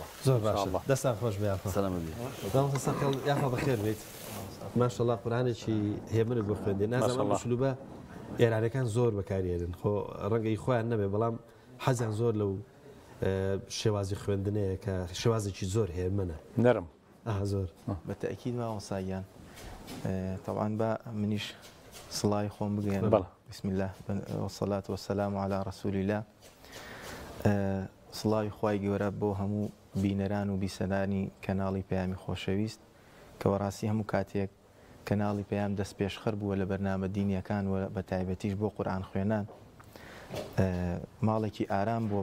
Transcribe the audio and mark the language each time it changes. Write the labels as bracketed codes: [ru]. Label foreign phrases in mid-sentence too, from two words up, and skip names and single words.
[ckb] زۆر باش دەستان خۆش بێ یاخوا بەخێر بێت ماشەڵڵا قورئانێکی هێمنت بۆ خوێندێ نازانم ئوسلوبە ئێرانەکان زۆر بەکارهێنن خۆ ڕەنگەی خۆیان نەبێ بەڵام حەزیان زۆر لەو شێوازی خوێندنەیە کە شێوازێکی زۆر هێمنە نەرم زۆر بەتەکید مامۆساییان طبعا بە منیش سڵای خۆم بگەێن. [ar] بسم الله والصلاة والسلام على رسول الله. [ckb] سڵاوی خوای گەورە بۆ هەموو بینەران و بیسەرانی کەناڵی پەیامی خۆشەویست کە وەڕاستی هەموو کاتێک کەناڵی پەیام دەست پێشخەر بووە لە بەرنامە دینیەکان و بە تایبەتیش بۆ قورئان خوێنان ماڵێکی ئارام بووە.